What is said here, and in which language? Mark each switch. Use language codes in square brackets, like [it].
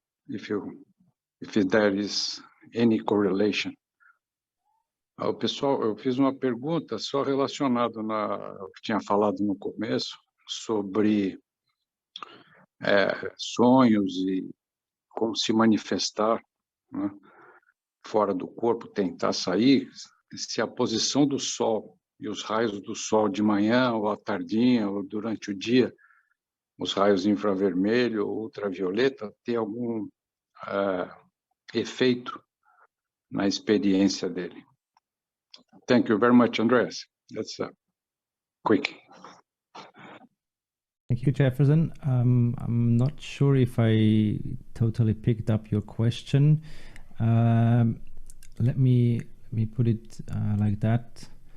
[en] If there is any correlation. [pt] Pessoal, eu fiz uma pergunta só relacionada ao que tinha falado no começo sobre sonhos e como se manifestar, né, fora do corpo, tentar sair, se a posição do sol e os raios do sol de manhã ou à tardinha ou durante o dia, os raios infravermelho ou ultravioleta, tem algum efeito na experiência dele. [en] Thank you very much, Andreas. That's quick. Thank you, Jefferson. I'm not sure if I totally picked up your question. Let me put it like that.